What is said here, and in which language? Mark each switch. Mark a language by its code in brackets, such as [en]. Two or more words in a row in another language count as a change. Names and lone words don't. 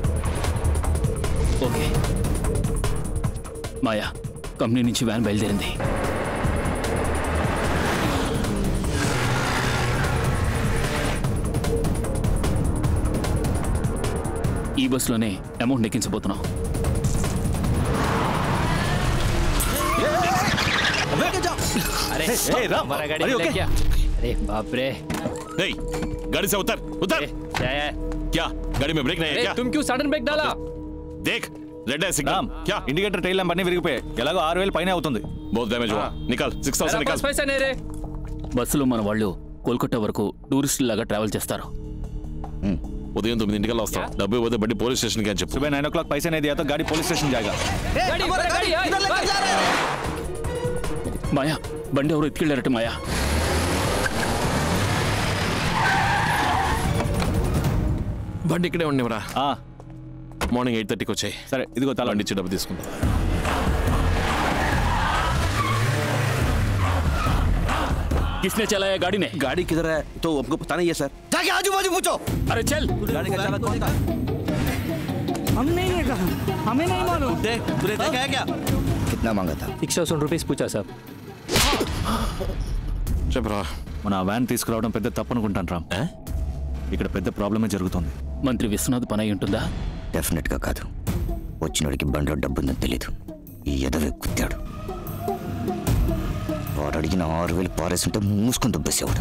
[te] ఓకే. మాయా, కంపెనీ నుంచి వ్యాన్ బయలుదేరింది. ఈ బస్సులోనే అమౌంట్ ఎక్కించబోతున్నాం. [hi] अरे बाप रे। नहीं, गाड़ी से उतर उतर। क्या गाड़ी में ब्रेक नहीं है क्या? तुम क्यों [en] sudden brake [hi] डाला? देख रेड है सिग्नल। क्या [en] indicator tail lamp [te] అన్ని విరిగిపోయాయి. ఎలాగో 6000 పైనే అవుతుంది. [hi] बहुत डैमेज हुआ। निकल 6000 निकल। पैसा नहीं रे। [te] బస్సులో మన వాళ్ళు కోల్కతా వరకు టూరిస్ట్ లాగా ట్రావెల్ చేస్తారు. ఉదయం 9 వస్తాం. డబ్బు పోతే బండి పోలీస్ స్టేషన్ కి అని చెప్పు. [hi] सुबह 9 o'clock पैसे नहीं दिया तो गाड़ी पुलिस स्टेशन जाएगा। [te] మాయా, బండి ఎవరు ఎత్తుకెళ్ళారట. మాయా, బండి ఇక్కడే ఉండేవరా. మార్నింగ్ 8:30కి వచ్చాయి. సరే ఇదిగో తల బండి ఇచ్చి డబ్బు తీసుకుంటా. [hi] किसने चलाया गाड़ी ने? गाड़ी किधर है तो आपको पता नहीं है सर? जाके आजू बाजू पूछो। अरे चल। गाड़ी का चालक कौन था? हम नहीं देखा, हमें नहीं मालूम। देख तूने देखा है क्या? कितना मांगा था? 100 रुपीस पूछा साहब। [te] చెప్పరా. మన వ్యాన్ తీసుకురావడం పెద్ద తప్పు అనుకుంటాను రామ్. ఇక్కడ పెద్ద ప్రాబ్లమే జరుగుతుంది. మంత్రి విశ్వనాథ్ పని అయి ఉంటుందా? డెఫినెట్ గా కాదు. వచ్చినోడికి బండిలో డబ్బు ఉందని తెలీదు. ఈ ఎదవే కుత్తాడు. వాడు అడిగిన 6000 పారేస్తుంటే మూసుకొని దుబ్బేసేవాడు.